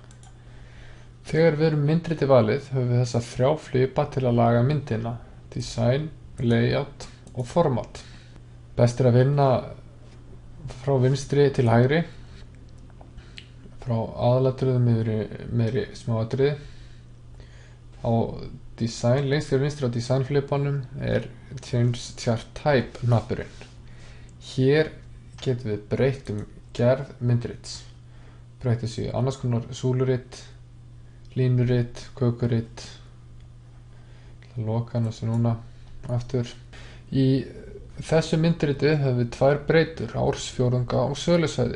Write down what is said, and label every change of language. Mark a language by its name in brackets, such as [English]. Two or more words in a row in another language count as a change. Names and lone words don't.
[Icelandic] Þegar við erum myndritið valið höfum við þessa 3 flipa til að laga myndina: design, layout og format. Best er að vinna frá vinstri til hægri, frá aðalatriðum meðri smáatriði. Á design, lengst fyrir vinstri á design flipanum er [English] change chart type [Icelandic] hnappurinn. Hér getum við breytt gerð myndrits. Breytt þessu í annars konar súlurit, línurit, kökurit. Loka hann þessu núna aftur. Í þessu myndriti höfum við 2 breytur, ársfjórðunga og sölusvæði.